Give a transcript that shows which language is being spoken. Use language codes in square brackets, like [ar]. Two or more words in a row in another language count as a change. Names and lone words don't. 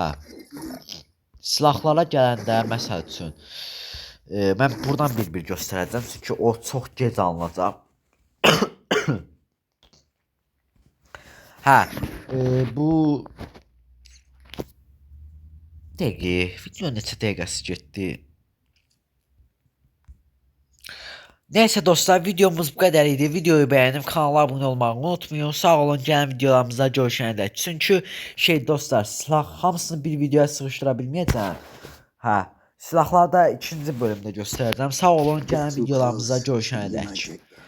[az] Silahlara gələndə məsəl üçün mən buradan bir göstərəcəm çünki o çox gec alınacaq. Hə. Bu dəqiq video neçə dəqiqəsi getdi? [tr] Neyse dostlar, videomuz bu kadar idi. Videoyu beğenip kanala abone olmayı unutmayın. [az] Sağ olun, gələn videolarımızda görüşənə dək. Çünki şey dostlar, silah hamısını bir videoya sığışdıra bilməyəcəm. Hə, silahları da ikinci bölümdə göstərəcəm. Sağ olun, gələn videolarımızda görüşənə dək.